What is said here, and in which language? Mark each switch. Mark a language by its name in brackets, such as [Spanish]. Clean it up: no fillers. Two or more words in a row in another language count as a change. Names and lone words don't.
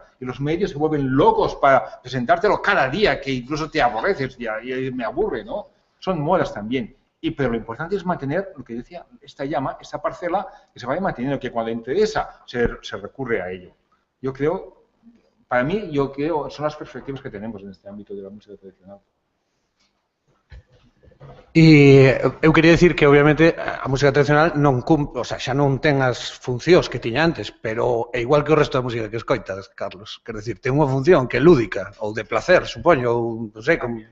[Spanish] Y los medios se vuelven locos para presentártelo cada día, que incluso te aborreces y me aburre, ¿no? Son modas también. Pero lo importante es mantener, lo que decía, esta llama, esta parcela, que se vaya manteniendo, que cuando interesa se recurre a ello. Yo creo... Para mí, yo creo, son las perspectivas que tenemos en este ámbito de la música tradicional. [Galician] E eu quería dicir que, obviamente, a música tradicional non cumpre, [Spanish] o sea, [Galician] xa non ten as funcións que tiña antes, pero é igual que o resto da música que escoitas, Carlos. Quer decir, ten unha función que é lúdica, ou de placer, supoño, ou, non sei, como...